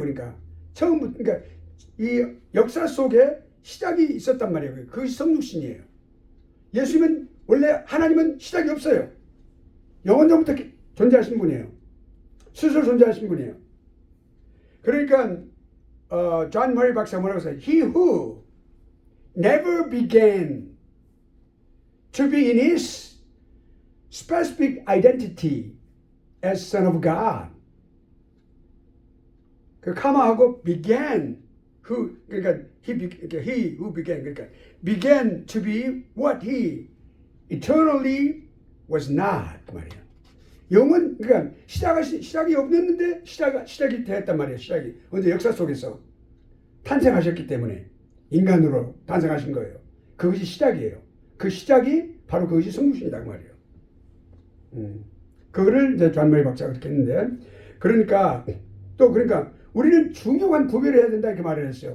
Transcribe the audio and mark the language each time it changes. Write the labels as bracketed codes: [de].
[ko] 그러니까 처음부터, 그러니까 이 역사 속에 시작이 있었단 말이에요. 그것이 성육신이에요. 예수님은 원래 하나님은 시작이 없어요. 영원전부터 존재하신 분이에요. 스스로 존재하신 분이에요. 그러니까 존 머리 박사가 뭐라고 했어요? [en] He who never began to be in his specific identity as Son of God. [ko] 그 카마하고 [en] began, [ko] 그러니까 [en] he who began, 그러니까 began to be what he eternally was not [ko] 그 말이에요. 그러니까 시작이 없었는데 시작이 되었단 말이에요. 시작이 언제 역사 속에서 탄생하셨기 때문에 인간으로 탄생하신 거예요. 그것이 시작이에요. 그 시작이 바로 그것이 성육신이다 그 말이에요. 그거를 이제 존 머리 박사가 그렇게 했는데, 그러니까 우리는 중요한 구별을 해야 된다 이렇게 말을 했어요.